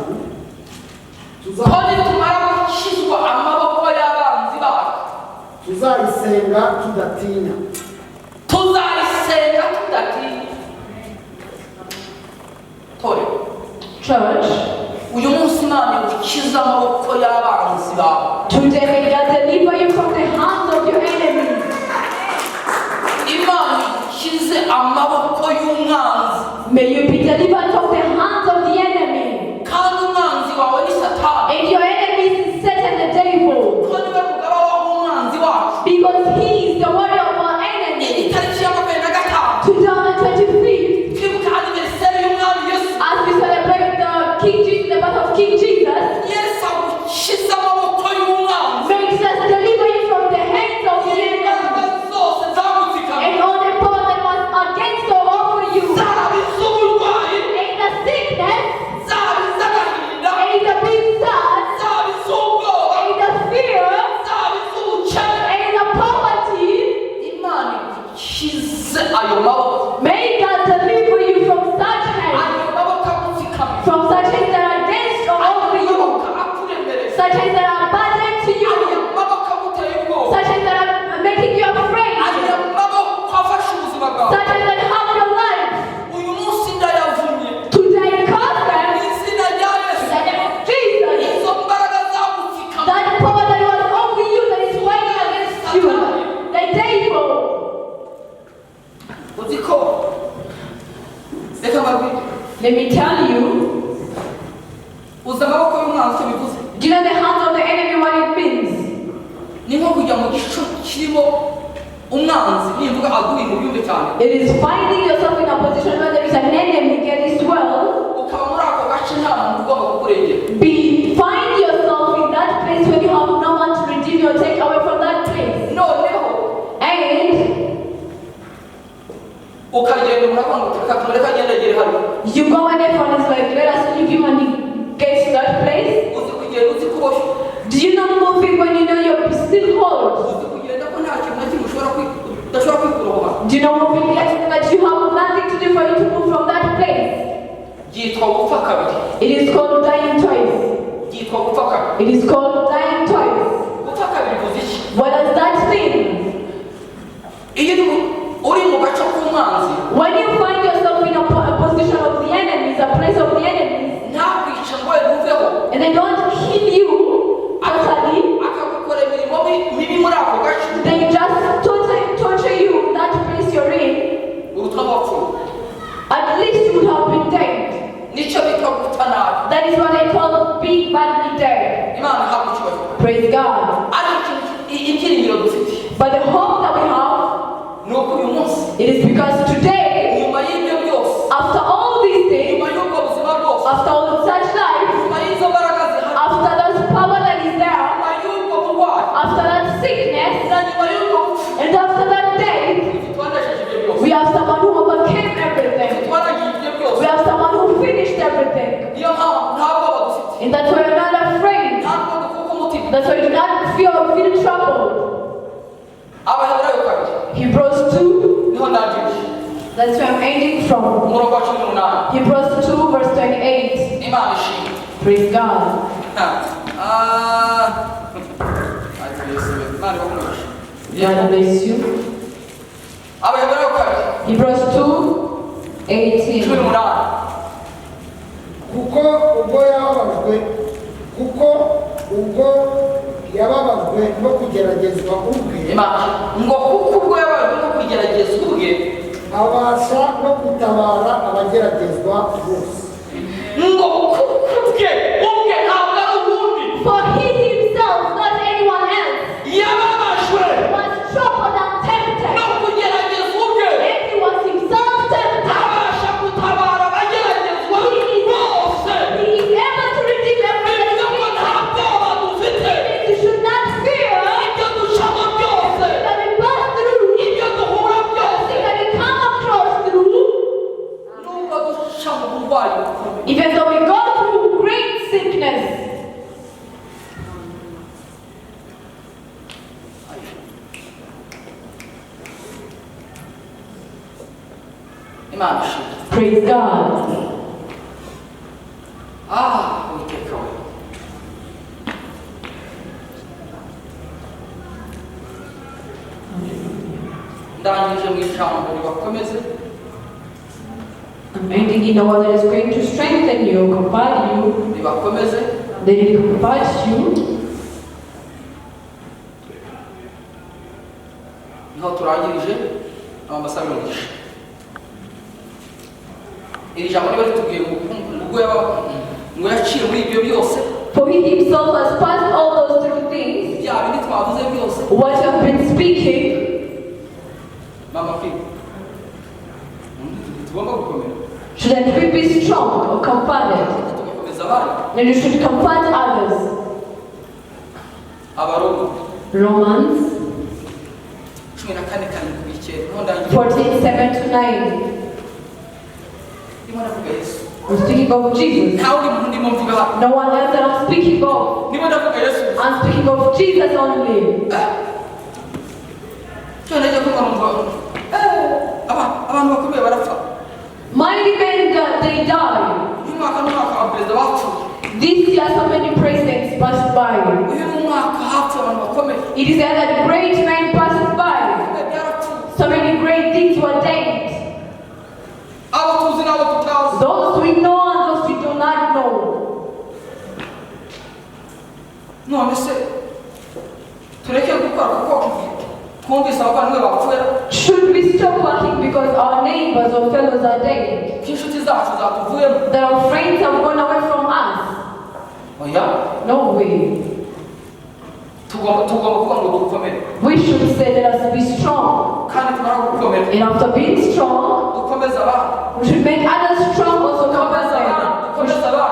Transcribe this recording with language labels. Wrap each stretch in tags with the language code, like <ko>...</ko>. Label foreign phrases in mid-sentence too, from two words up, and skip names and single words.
<rw>ko nitumara gukizwa amaboko y'abanzi bacu tuzayisenga tudatinya. tuzayisenga tudatinya tore Church, uyu munsi imana igukiza amaboko y'abanzi bawe</rw> <en>today may God deliver you from the hands of your enemies.</en> <rw>imana igukize amaboko y'umwanzi</rw> <en>May you be delivered from the hands of the enemy.</en> <rw>kandi umwanzi wawe ni satani</rw> <en>And your enemy is Satan the devil.</en> <rw>ko niwe mugaba w'umwanzi wacu</rw> <en>Because he is the warrior of our enemy.</en> <rw>itariki ya 25</rw> <en>Today on the 25th,</en> <rw>twibuka aniveriseri y'umwami yesu</rw> <en>as we celebrate the King Jesus, the birth of King Jesus,</en> <rw>yesu agukiza amaboko y'umwanzi</rw> <en>makes us deliver you from the hands of the enemy.</en> <rw>imbaraga zose zagutsikana</rw> <en>And all the power that was against or over you.</en> <rw>zaba iz'uburwayi</rw> <en>And the sickness,</en> <rw>zaba iz'agahinda</rw> <en>and the being sad,</en> <rw>zaba iz'ubwoba</rw> <en>and the fear,</en> <rw>zaba iz'ubukene</rw> <en>and the poverty.</en> <rw>imana igukize ayo maboko</rw> <en>May God deliver you from such hands,</en> <rw>ayo maboko agutsikamira</rw> <en>from such hands that are against or</en> <rw>ayo</rw> <en>over you,</en> <rw>maboko akuremereza</rw> <en>such hands that are burdened to</en> <rw>ayo</rw> <en>you,</en> <rw>maboko aguteye ubwoba</rw> <en>such hands that are making you afraid,</en> <rw>ayo maboko afashe ubuzima bwawe</rw> <en>such hands that have your life.</en> <rw>uyu munsi ndayavumye</rw> <en>Today, cause them</en> <rw>mu izina rya yesu</rw> <en>in the name of Jesus.</en> <rw>izo mbaraga zagutsikama</rw> <en>That power that was over you, that is fighting against you, the devil.</en> <rw>uzi ko reka mbabwire</rw> <en>Let me tell you,</en> <rw>uzi amaboko y'umwanzi icyo bivuze</rw> <en>do you know the hands of the enemy what it means?</en> <rw>ni nko kujya mu gico kirimo umwanzi nimvuga aguye mu byumve cyane</rw> <en>It is finding yourself in a position where there is an enemy getting swell.</en> <rw>ukaba muri ako gace nta muntu ugomba kukurengera</rw> <en>Find yourself in that place when you have no one to redeem you or take away from that place.</en> <rw>noneho</rw> <en>And</en> <rw>ukagenda muravuga ngo reka tumureke agendagere hano</rw> <en>you go and everyone is like, let us leave you and he gets to that place.</en> <rw>uzi kugenda uzi kuboshye</rw> <en>Do you know moving when you know you're still hold?</en> <rw>uzi kugenda ko nta kintu na kimwe udashobora kwikuraho hano.</rw> <en>Do you know moving yet that you have nothing to do for you to move from that place?</en> <rw>byitwa gupfa kabiri.</rw> <en>It is called dying twice.</en> <rw>byitwa gupfa kabiri.</rw> <en>It is called dying twice.</en> <rw>gupfa kabiri bivuze iki?</rw> <en>What does that mean?</en> <rw>iyo uri mu gace k'umwanzi</rw> <en>When you find yourself in a position of the enemies, a place of the enemies,</en> <rw>ntakwica ngo uveho</rw> <en>and they don't kill you totally,</en> <rw>akagukora imirimo mibi muri ako gace,</rw> <en>they just torture you in that place you're in,</en> <rw>uruta wapfuye.</rw> <en>at least you would have been dead.</en> <rw>nicyo bita gupfa nabi.</rw> <en>That is what I call being badly dead.</en> <rw>imana ihabwa ikibazo.</rw> <en>Praise God.</en> <rw>ariko ibyiringiro dufite</rw> <en>But the hope that we have,</en> <rw>ni uko uyu munsi</rw> <en>it is because today,</en> <rw>nyuma y'ibyo byose,</rw> <en>after all these things,</en> <rw>nyuma y'ubwo buzima bwose,</rw> <en>after all such life,</en> <rw>nyuma y'izo mbaraga zihari,</rw> <en>after that power that is there,</en> <rw>nyuma y'ubwo burwayi,</rw> <en>after that sickness,</en> <rw>na nyuma y'ubwo gupfa,</rw> <en>and after that death,</en> <rw>twanesheje ibyo byose,</rw> <en>we have someone who overcame everything.</en> <rw>twaragiye ibyo byose.</rw> <en>We have someone who finished everything.</en> <rw>niyo mpamvu nta bwoba dufite,</rw> <en>And that's why we're not afraid.</en> <rw>nta nubwo dukuka umutima.</rw> <en>That's why we do not fear or feel trouble.</en> <rw>abaheburayo kabiri</rw> <en>Hebrews 2,</en> <rw>niho ndangirije,</rw> <en>that's where I'm ending from.</en> <rw>umurongo wa 18.</rw> <en>Hebrews 2, verse 28.</en> <rw>imana ishimwe.</rw> <en>Praise God. God bless you.</en> <rw>abaheburayo kabiri</rw> <en>Hebrews 2, 18. 18.</en> <rw>kuko ubwo yababajwe no kugeragezwa ubwe imana ngo kuko ubwo yabajwe no kugerageza ubwe abasha no gutabara abageragezwa bose. ngo kuko ubwe ntabwo ari ubundi</rw> <en>For he himself, not anyone else,</en> <rw>yababajwe</rw> <en>was troubled and tempted,</en> <rw>no kugerageza ubwe</rw> <en>and he was himself tempted.</en> <rw>abasha gutabara abageragezwa bose.</rw> <en>He is able to redeem everything.</en> <rw>ibyo ngo nta bwoba dufite,</rw> <en>You should not fear</en> <rw>ibyo ducamo byose,</rw> <en>that we pass through,</en> <rw>ibyo duhura byose,</rw> <en>that we come across through,</en> <rw>nubwo duca mu burwayi bukomeye,</rw> <en>even though we go through great sickness.</en> <rw>imana ishimwe.</rw> <en>Praise God.</en> <rw>uwiteka we, ndangije mu ijambo ribakomeze,</rw> <en>I'm ending in a word that is going to strengthen you, comfort you,</en> <rw>ribakomeze,</rw> <en>then it comforts you.</en> <rw>niho turangirije amabasa y'umugisha. iri jambo riba ritubwiye ngo yaciye muri ibyo byose,</rw> <en>For he himself has passed all those through things,</en> <rw>bya bindi twavuze byose.</rw> <en>what I've been speaking.</en> <rw>mama kwiga tugomba gukomera,</rw> <en>Shouldn't we be strong or comforted?</en> <rw>tugakomeza abandi.</rw> <en>Then you should comfort others.</en> <rw>abaroma</rw> <en>Romans</en> <rw>14:9 niho ndangirije.</rw> <en>14:7 to 9.</en> <rw>ndimo ndavuga Yesu,</rw> <en>I'm speaking of Jesus.</en> <rw>nta wundi muntu ndimo mvuga hano,</rw> <en>No one else that I'm speaking of.</en> <rw>ndimo ndavuga Yesu.</rw> <en>I'm speaking of Jesus only.</en> <rw>cyo najya kumva numva abantu bakomeye barapfa.</rw> <en>Mighty men, they die.</en> <rw>uyu mwaka n'umwaka wa perezida wapfuye,</rw> <en>This year, so many presidents passed by.</en> <rw>uyu n'umwaka hapfuye abantu bakomeye,</rw> <en>It is said that great men passed by.</en> <rw>byarapfuye,</rw> <en>So many great things were dead.</en> <rw>abo tuzi n'abo tutazi.</rw> <en>Those we know and those we do not know.</en> <rw>none se tureke gukora kuko twumvise abavandimwe bapfuye,</rw> <en>Should we stop working because our neighbors or fellows are dead?</en> <rw>ko inshuti zacu zatuvuyemo?</rw> <en>That our friends have gone away from us?</en> <rw>oya,</rw> <en>No way.</en> <rw>tugomba kuvuga ngo dukomere,</rw> <en>We should say, let us be strong.</en> <rw>kandi tumara gukomera</rw> <en>And after being strong,</en> <rw>dukomeze abandi,</rw> <en>we should make others strong also.</en> <rw>dukomeze abandi, dukomeze abandi,</rw>